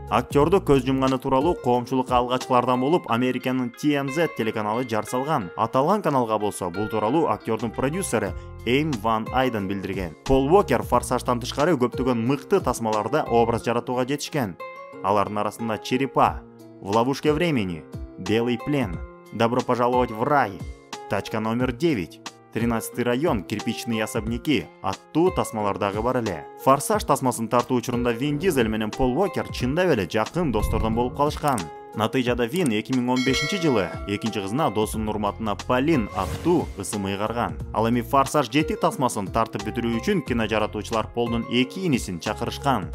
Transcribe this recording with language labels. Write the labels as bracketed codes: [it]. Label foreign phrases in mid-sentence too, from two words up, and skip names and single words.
[ky] Актерду көз жумганы тууралуу коомчулукка алгачкылардан болуп Американын TMZ телеканалы жар салган. Аталган каналга болсо бул тууралуу актердун продюсери Эйм Ван Айден билдирген. Пол Уокер Форсаждан тышкары көптөгөн мыкты тасмаларда образ жаратууга жетишкен. Алардын арасында Черепа, В ловушке времени, Белый плен, Добро пожаловать в рай, Тачка номер 9, 13-й район, Кирпичные особняки аттуу тасмалардагы бар эле. Форсаж тасмасын тартуу учурунда Вин Дизель менен Пол Уокер чындап эле жакын достордон болуп калышкан. Натыйжада Вин 2015-жылы экинчи кызына досунун урматына Полин аттуу ысым ыйгарган. Ал эми Форсаж 7 тасмасын тартып бүтүрүү үчүн кино жаратуучулар Полдун 2 инисин чакырышкан.